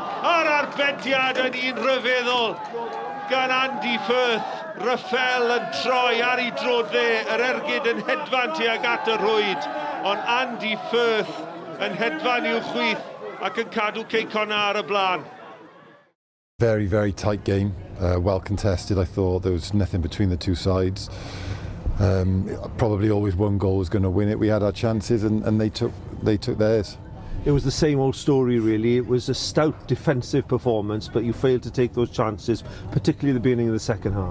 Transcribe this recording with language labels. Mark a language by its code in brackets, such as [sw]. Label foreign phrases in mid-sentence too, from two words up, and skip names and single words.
[cy] A'r arbediad yn un rhyfeddol. Gan Andy Firth. Raffel yn troi ar ei drod dde. Yr ergyd yn hedfan tuag at y rwyd. Ond Andy Firth yn hedfan i'w chwith. Ac yn cadw Cei Connah ar y blaen. [en] Very, very tight game. Well contested. I thought there was nothing between the two sides. Probably always one goal was going to win it. We had our chances and they took theirs. It was the same old story, really. It was a stout defensive performance, but you failed to take those chances, particularly at the beginning of the second half.